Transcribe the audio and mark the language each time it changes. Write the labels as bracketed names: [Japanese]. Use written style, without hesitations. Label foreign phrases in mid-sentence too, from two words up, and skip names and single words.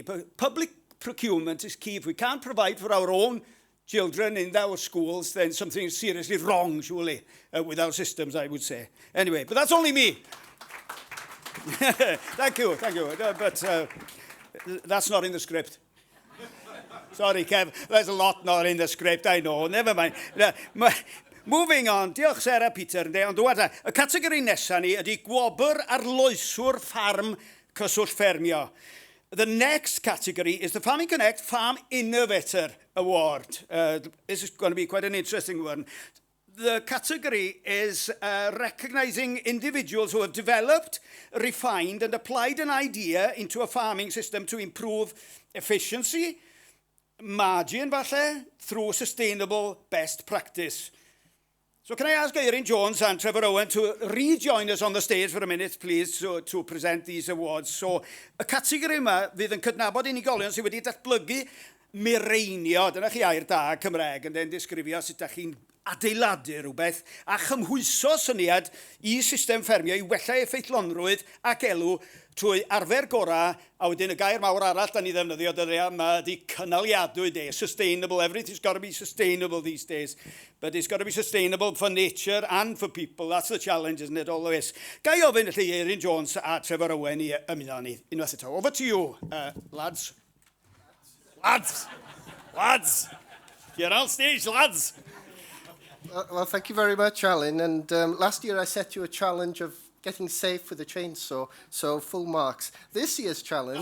[English] But public procurement is key. If we can't provide for our own children in our schools, then something is seriously wrong, surely, with our systems, I would say. Anyway, but that's only me. Thank you. But that's not in the script. Sorry, Kev, there's a lot not in the script, I know. Never mind. Moving on, [Welsh] diolch Sarah Peter, ond dwada, y categori nesaf ni ydy gwobr arloeswr ffarm cyswllt ffermio. [English] The next category is the Farming Connect Farm Innovator Award. This is going to be quite an interesting one. The category is recognising individuals who have developed, refined and applied an idea into a farming system to improve efficiency, margin falle, through sustainable best practice. So can I ask Erin Jones and Trevor Owen to rejoin us on the stage for a minute, please, to present these awards. So, [Welsh] y categori yma fydd yn cydnabod unigolion sydd wedi datblygu mireinio, dyna chi air da Cymraeg, yn den disgrifio sut ydych chi'n adeiladu rhywbeth a chymhwyso syniad I system ffermio I wella effeithlonrwydd ac elw trwy arfer gorau, a wedyn y gair mawr arall da ni ddefnyddio di cynaliadwy de, [English] sustainable. Everything's got to be sustainable these days, but it's got to be sustainable for nature and for people. That's the challenge, isn't it, always? [Welsh] Gai ofyn i Erin Jones a Trevor Owen I ymuno ni unwaith eto. [English] Over to you, lads. Lads! You're on stage, lads! Well, thank you very much, Alan. And last year I set you a challenge of getting safe with a chainsaw, so full marks. This year's challenge...